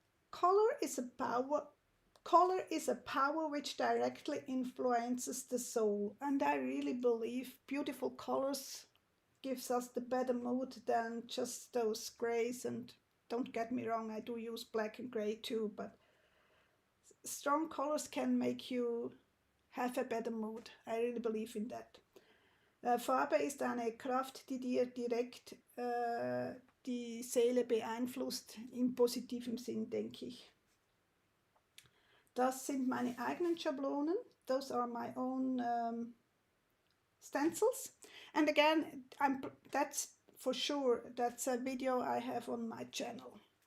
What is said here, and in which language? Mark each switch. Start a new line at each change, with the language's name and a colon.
English: Color is a power which directly influences the soul, and I really believe beautiful colors gives us the better mood than just those grays. And don't get me wrong, I do use black and gray too, but strong colors can make you have a better mood. I really believe in that.
German: Farbe ist eine Kraft, die dir direkt die Seele beeinflusst, im positiven Sinn, denke ich. Das sind meine eigenen Schablonen.
English: Those are my own stencils. And again, that's for sure, that's a video I have on my channel.